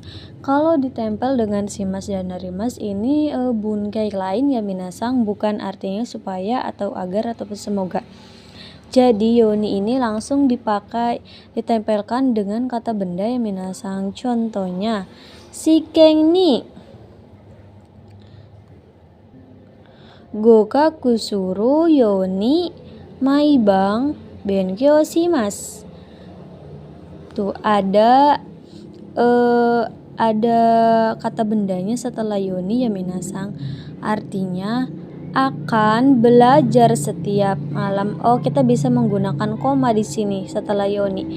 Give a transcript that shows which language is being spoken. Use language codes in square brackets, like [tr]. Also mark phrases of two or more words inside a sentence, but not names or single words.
[id] Kalau ditempel dengan shimasu dan narimasu ini bunkai lain ya minasan, bukan artinya supaya atau agar ataupun semoga. Jadi yoni ini langsung dipakai, ditempelkan dengan kata benda ya minasan. Contohnya, [ja] 試験に合格するように毎晩勉強します. [id] Tuh ada kata bendanya setelah yoni ya minasan. Artinya akan belajar setiap malam. Oh, kita bisa menggunakan koma di sini setelah Yoni.